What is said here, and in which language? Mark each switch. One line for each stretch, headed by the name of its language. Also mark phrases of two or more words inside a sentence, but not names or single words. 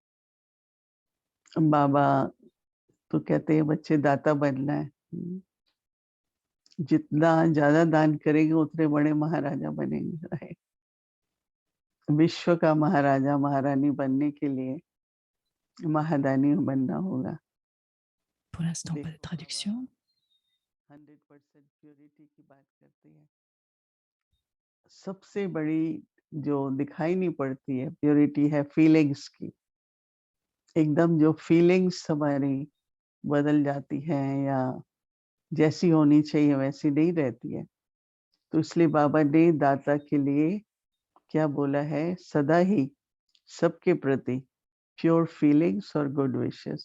Hindi: बाबा तो कहते हैं बच्चे दाता बनना है। जितना ज्यादा दान करेंगे उतने बड़े महाराजा बनेंगे। विश्व का महाराजा महारानी बनने के लिए महादानी बनना होगा।
French: Pour l'instant, pas de traduction.
Hindi: 100% प्योरिटी की बात करते हैं। सबसे बड़ी जो दिखाई नहीं पड़ती है प्योरिटी है फीलिंग्स की। एकदम जो फीलिंग्स हमारी बदल जाती हैं या जैसी होनी चाहिए वैसी नहीं रहती है, तो इसलिए बाबा ने दाता के लिए क्या बोला है, सदा ही सबके प्रति
English: pure feelings
Hindi: और
English: good wishes.